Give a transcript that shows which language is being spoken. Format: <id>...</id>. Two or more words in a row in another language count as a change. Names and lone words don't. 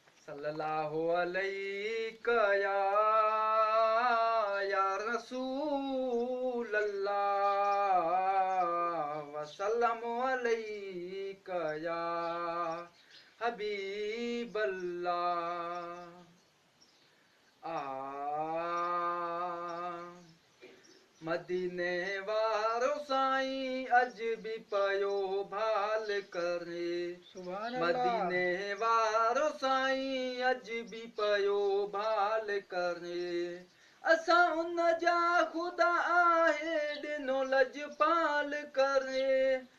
<ar>صلی اللہ علیہ یا، یا رسول اللہ، وسلم علیک یا حبیب اللہ۔</ar> <sd>آ، مدینے وارو سائیں اج بھی پيو ڀال ڪري۔</sd> <ar>سبحان اللہ۔</ar> <sd>مديني وارو سائين اج بھی پيو ڀال ڪري۔ اسان ان جا خدا آهي ڏنو لجپال ڪري۔</sd>